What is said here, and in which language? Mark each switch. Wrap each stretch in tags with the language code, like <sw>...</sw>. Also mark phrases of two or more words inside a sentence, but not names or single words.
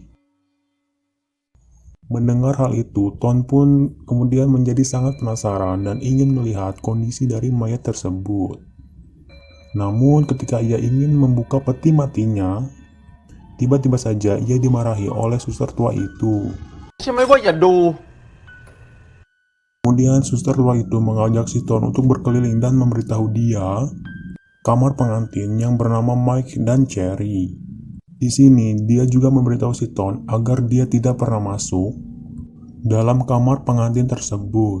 <id>Mendengar hal itu, Ton pun kemudian menjadi sangat penasaran dan ingin melihat kondisi dari mayat tersebut. Namun ketika ia ingin membuka peti matinya, tiba-tiba saja ia dimarahi oleh suster tua itu.</id> <th>ใช่ไหมว่าอย่าดู</th> <id>Kemudian suster tua itu mengajak si Ton untuk berkeliling dan memberitahu dia kamar pengantin yang bernama Mike dan Cherry. Di sini dia juga memberitahu si Ton agar dia tidak pernah masuk dalam kamar pengantin tersebut.</id>